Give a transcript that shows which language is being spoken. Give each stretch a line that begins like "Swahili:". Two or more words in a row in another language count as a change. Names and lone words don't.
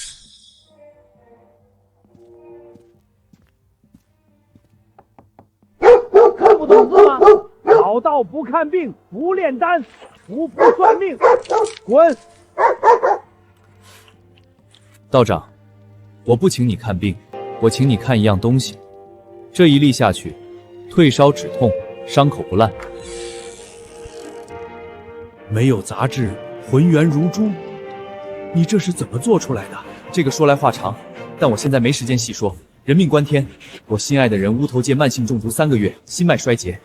Chinese: 看不懂字吗？老道不看病，不炼丹，不算命，滚！道长，我不请你看病，我請你看一樣東西。這一粒下去，退燒止痛，傷口不爛。沒有雜質，渾圓如珠。你這是怎麼做出來的？這個說來話長，但我現在沒時間細說。人命關天，我心愛的人烏頭界慢性中毒3個月，心脈衰竭。